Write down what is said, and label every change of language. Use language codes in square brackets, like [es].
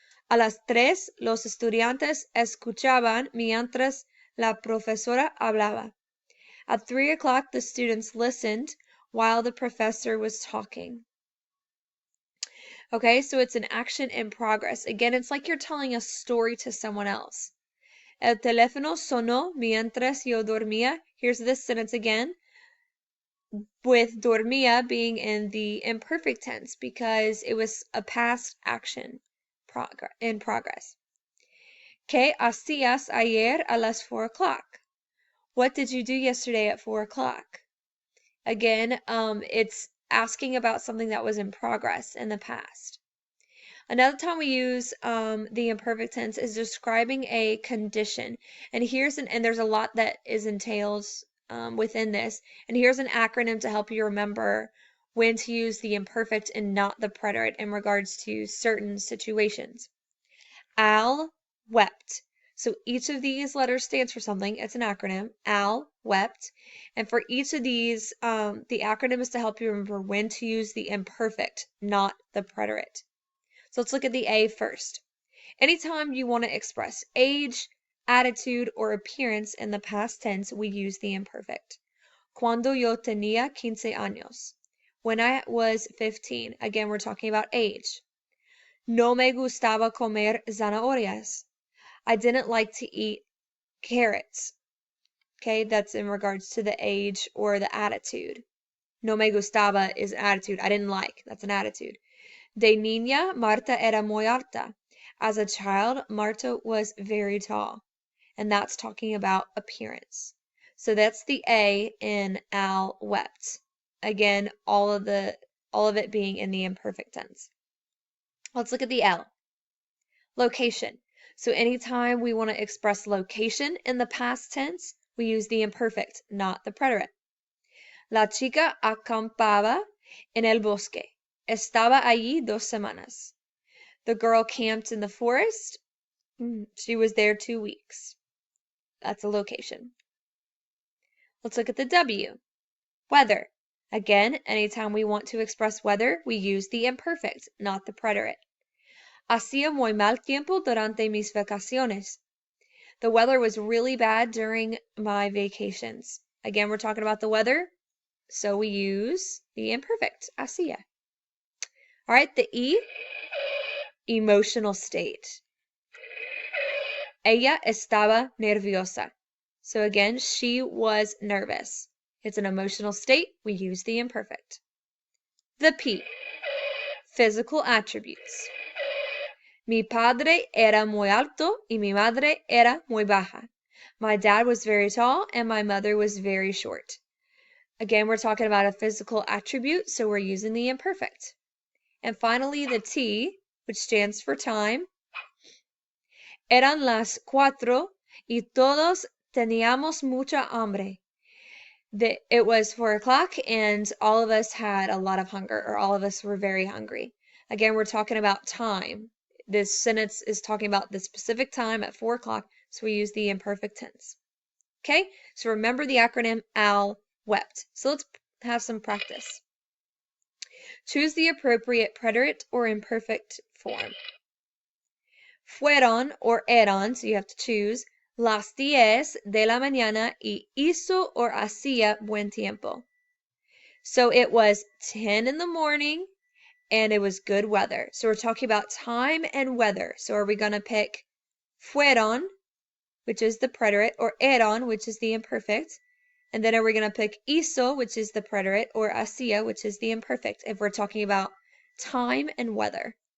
[es] A las 3, los estudiantes escuchaban mientras la profesora hablaba. [en] At 3 o'clock, the students listened while the professor was talking. Okay, so it's an action in progress. Again, it's like you're telling a story to someone else. [es] El teléfono sonó mientras yo dormía. [en] Here's this sentence again, with dormía being in the imperfect tense because it was a past action in progress. [es] ¿Qué hacías ayer a las 4 o'clock? [en] What did you do yesterday at 4 o'clock? Again, it's asking about something that was in progress in the past. Another time we use the imperfect tense is describing a condition. And there's a lot that is entailed within this. And here's an acronym to help you remember when to use the imperfect and not the preterite in regards to certain situations. Al wept. So each of these letters stands for something. It's an acronym. Al wept. And for each of these, the acronym is to help you remember when to use the imperfect, not the preterite. So let's look at the A first. Anytime you want to express age, attitude, or appearance in the past tense, we use the imperfect. [es] Cuando yo tenía 15 años. [en] When I was 15. Again, we're talking about age. [es] No me gustaba comer zanahorias. [en] I didn't like to eat carrots. Okay, that's in regards to the age or the attitude. [es] No me gustaba [en] is attitude. I didn't like. That's an attitude. [es] De niña, Marta era muy alta. [en] As a child, Marta was very tall. And that's talking about appearance. So that's the A in Al wept. Again, all of it being in the imperfect tense. Let's look at the L. Location. So anytime we want to express location in the past tense, we use the imperfect, not the preterite. [es] La chica acampaba en el bosque. Estaba allí 2 semanas. [en] The girl camped in the forest. She was there 2 weeks. That's a location. Let's look at the W. Weather. Again, anytime we want to express weather, we use the imperfect, not the preterite. [es] Hacía muy mal tiempo durante mis vacaciones. [en] The weather was really bad during my vacations. Again, we're talking about the weather, so we use the imperfect, hacía. All right, the E, emotional state. [es] Ella estaba nerviosa. [en] So again, she was nervous. It's an emotional state. We use the imperfect. The P, physical attributes. [es] Mi padre era muy alto y mi madre era muy baja. [en] My dad was very tall and my mother was very short. Again, we're talking about a physical attribute, so we're using the imperfect. And finally, the T, which stands for time. [es] Eran las 4 y todos teníamos mucha hambre. [en] It was 4 o'clock and all of us had a lot of hunger, or all of us were very hungry. Again, we're talking about time. This sentence is talking about the specific time at 4 o'clock, so we use the imperfect tense. Okay, so remember the acronym Al wept. So let's have some practice. Choose the appropriate preterite or imperfect form. [es] Fueron or eran, [en] so you have to choose, [es] las 10 de la mañana y hizo or hacía buen tiempo. [en] So it was 10 in the morning and it was good weather. So we're talking about time and weather. So are we going to pick fueron, which is the preterite, or eran, which is the imperfect? And then are we going to pick hizo, which is the preterite, or hacía, which is the imperfect, if we're talking about time and weather?